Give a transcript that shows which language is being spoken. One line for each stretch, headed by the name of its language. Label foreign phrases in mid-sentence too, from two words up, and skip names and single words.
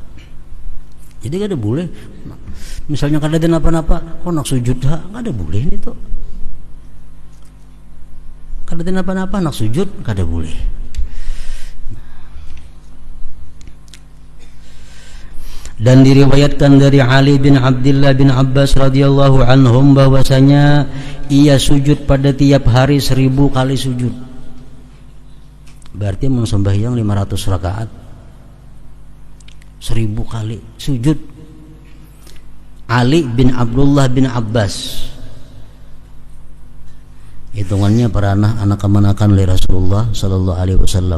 Banjar: Jadi kada boleh misalnya kada ada napa-napa kok nak sujud, kada boleh ini tuh. Kada ada napa-napa nak sujud, kada boleh.
Indonesian: Dan diriwayatkan dari Ali bin Abdullah bin Abbas radhiyallahu anhum bahwasanya ia sujud pada tiap hari 1000 kali sujud. Berarti sembahyang 500 rakaat, 1000 kali sujud. Ali bin Abdullah bin Abbas, hitungannya para anak kemanakan oleh Rasulullah sallallahu alaihi wasallam.